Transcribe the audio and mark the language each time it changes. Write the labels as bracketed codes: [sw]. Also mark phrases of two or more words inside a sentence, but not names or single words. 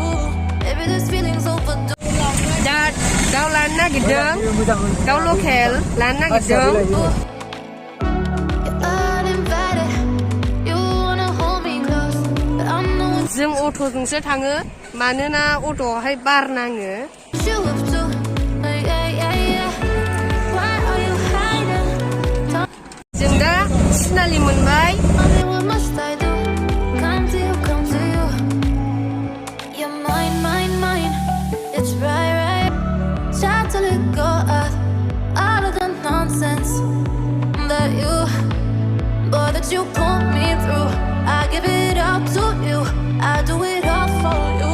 [en] Maybe this feeling's overdue. [brx] दा दाउ लानो नागिरदों, दाउ लकेल लानो नागिरदों। जों अट'जोंसो थाङो मानोना अट'आवहाय बार नाङो। जों दा सिनालि मोनबाय। [en] You put me through, I give it up to you, I do it all for you.